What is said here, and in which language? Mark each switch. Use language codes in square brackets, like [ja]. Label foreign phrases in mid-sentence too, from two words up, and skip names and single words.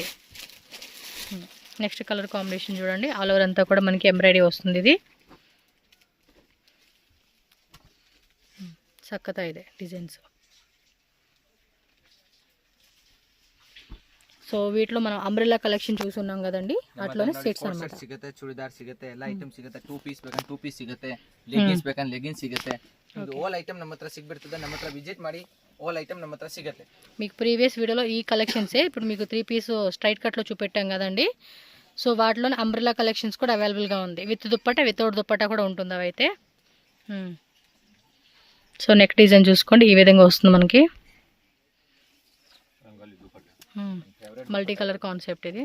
[te] నెక్స్ట్ [en] colour combination [te] చూడండి, [en] all over [te] అంతా కూడా మనకి ఎంబ్రాయిడరీ వస్తుంది. ఇది సక్కత ಇದೆ డిజైన్స్. ಸೊ వీటిలో మనం [en] umbrella collection [te] చూస్తున్నాం కదండి, అట్లోనే సెట్స్ అన్నమాట. [kn] ಸಿಗುತ್ತೆ, ಚೂಡಿದಾರ್ ಸಿಗುತ್ತೆ, ಎಲ್ಲ ಐಟಮ್ ಸಿಗುತ್ತೆ. 2 ಪೀಸ್ ಬೇಕಂದ್ರೆ 2 ಪೀಸ್ ಸಿಗುತ್ತೆ, ಲೆಗಿನ್ಸ್ ಬೇಕಂದ್ರೆ ಲೆಗಿನ್ಸ್ ಸಿಗುತ್ತೆ. ಇದು [en] all item [kn] ನಮ್ಮ ಹತ್ರ ಸಿಗ್ಬಿಡ್ತದೆ. ನಮ್ಮ ಹತ್ರ ವಿಸಿಟ್ ಮಾಡಿ, [en] all item [kn] ನಮ್ಮ ಹತ್ರ ಸಿಗುತ್ತೆ. [te] మీకు [en] previous video [te] ఈ కలెక్షన్సే ఇప్పుడు మీకు 3 పీస్ [en] straight cut [te] చూపెట్టాం కదండి. సో వాటిలోనే [en] umbrella collections [te] కూడా అవైలబుల్గా ఉంది. విత్ దుప్పట, వితౌట్ దుప్పట కూడా ఉంటుంది అవైతే. సో [en] neck design [te] చూసుకోండి, ఈ విధంగా వస్తుంది మనకి. [en] multi colour concept [te] ఇది.